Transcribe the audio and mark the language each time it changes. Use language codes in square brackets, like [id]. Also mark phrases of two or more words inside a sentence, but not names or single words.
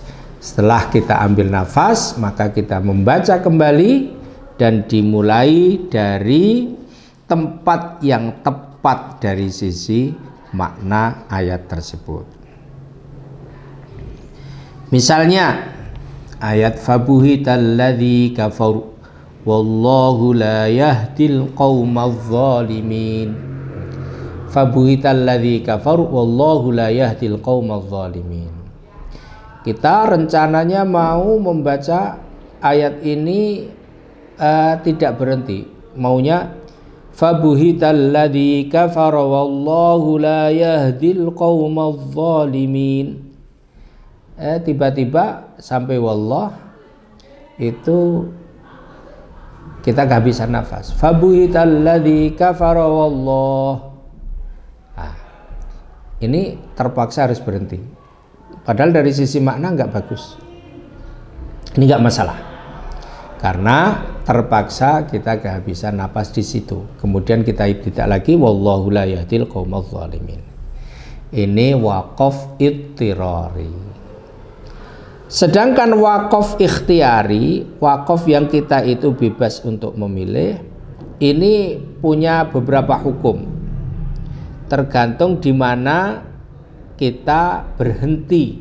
[id] Setelah kita ambil nafas, maka kita membaca kembali dan dimulai dari tempat yang tepat dari sisi makna ayat tersebut. Misalnya ayat [ar] فبهت الذي كفر والله لا يهدي القوم الظالمين. فبهت الذي كفر والله لا يهدي القوم الظالمين. [id] Kita rencananya mau membaca ayat ini tidak berhenti, maunya [ar] فبهت الذي كفر والله لا يهدي القوم الظالمين. [id] Tiba-tiba sampai wallah itu kita kehabisan nafas. [ar] فبهت الذي كفر والله. [id] Nah, ini terpaksa harus berhenti. Padahal dari sisi makna nggak bagus. Ini nggak masalah. Karena terpaksa kita kehabisan nafas di situ. Kemudian kita tidak lagi [ar] والله لا يهدي القوم الظالمين. [id] Ini waqaf ittirari. Sedangkan wakaf ikhtiari, wakaf yang kita itu bebas untuk memilih, ini punya beberapa hukum. Tergantung di mana kita berhenti.